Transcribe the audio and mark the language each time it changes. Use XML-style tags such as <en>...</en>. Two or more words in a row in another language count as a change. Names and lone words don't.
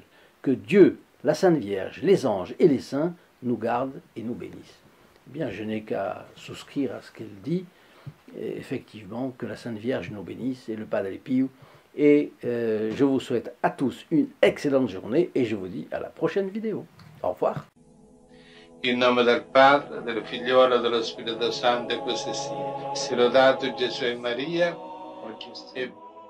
<fr>Que Dieu, la Sainte Vierge, les anges et les saints nous gardent et nous bénissent. Eh bien, je n'ai qu'à souscrire à ce qu'elle dit. Et effectivement, que la Sainte Vierge nous bénisse et le Padre Pio. Et je vous souhaite à tous une excellente journée et je vous dis à la prochaine vidéo. Au revoir.</fr> <it>In nome del Padre, del Figliolo e dello Spirito Santo, e così sia. Sia lodato Gesù e Maria, e</it>